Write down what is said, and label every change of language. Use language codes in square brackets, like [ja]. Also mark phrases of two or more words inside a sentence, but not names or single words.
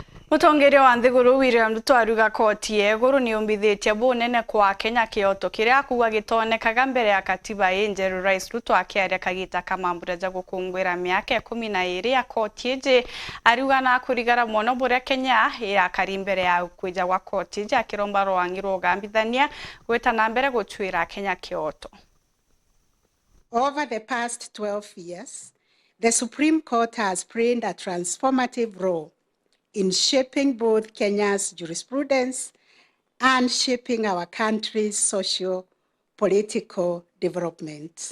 [mer] Mutongeria wa Iguru William Ruto aruga koti ya Iguru ni umbithitie bunene kwa Kenya kioto kiria kuwa gitonekaga mbere ya katiba INJERU. RAIS Ruto akiaria kagita kamambura ja gukungwira miaka 12 ya koti ije aruga na kurigara mono buria Kenya ya kari mbere ya kwija gwa koti ije akiromba rwangirwo gambithania gwetana mbere gutwira Kenya kioto. [en] Over the past 12 years, the Supreme Court has played a transformative role in shaping both Kenya's jurisprudence and shaping our country's socio-political development.